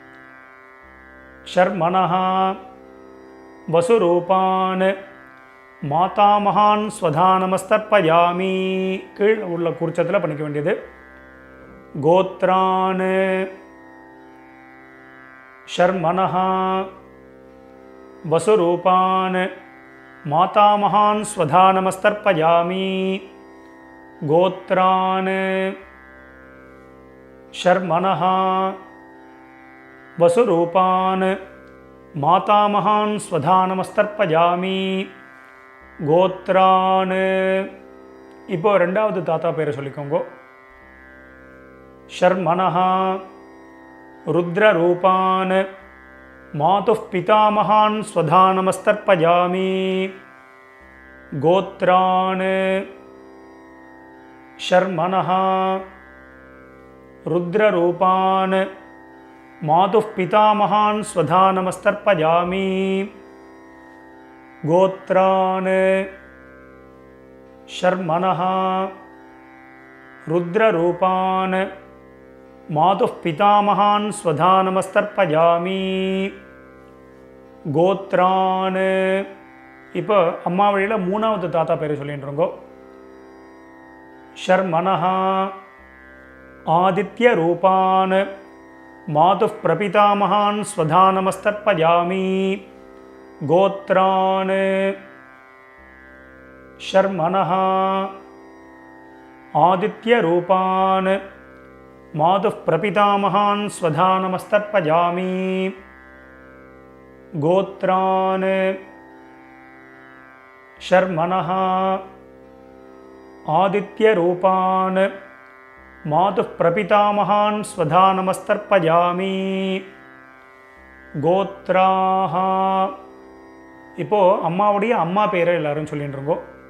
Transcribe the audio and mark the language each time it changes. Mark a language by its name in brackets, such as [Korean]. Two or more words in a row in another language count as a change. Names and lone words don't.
[Sanskrit] शर्मणः वसुरूपान् मातामहान् स्वधा नमस्तर्पयामि. [Tamil] கீழ் உள்ள குறிச்சத்தில் பண்ணிக்க வேண்டியது. [Sanskrit] गोत्रान् शर्मणः वसुरूपान् मातामहान् स्वधा नमस्तर्पयामि. गोत्रान् शर्मणः वसुरूपान् मातामहान् स्वधा नमस्तर्पयामि. [Tamil] கோத்ரான் இப்போ ரெண்டாவது தாத்தா பேரை சொல்லிக்கோங்க. [Sanskrit] शर्मणः रुद्ररूपान् मातुः पितामहान् स्वधा नमस्तर्पयामि. गोत्रान् शर्मणः रुद्ररूपान् मातुः पितामहान् स्वधा नमस्तर्पयामि. गोत्रान् शर्मणः रुद्ररूपान् मातुः पितामहान् स्वधा नमस्तर्पयामि. [Tamil] கோத்ரான் இப்போ அம்மா வழியில் மூணாவது தாத்தா பேரை சொல்லிட்டு இருக்கோ. [Sanskrit] शर्मणः आदित्यरूपान् मातुः प्रपितामहान् स्वधा नमस्तर्पयामि. गोत्रान् शर्मणः आदित्यरूपान् मातुः प्रपितामहान् स्वधा नमस्तर्पयामि. गोत्रान् शर्मणः आदित्यरूपान् मातुः प्रपितामहान् स्वधा नमस्तर्पयामि. [Tamil] கோத்ராஹ இப்போ அம்மாவுடைய அம்மா பேரை எல்லாரும் சொல்லிட்டு இருக்கோம்.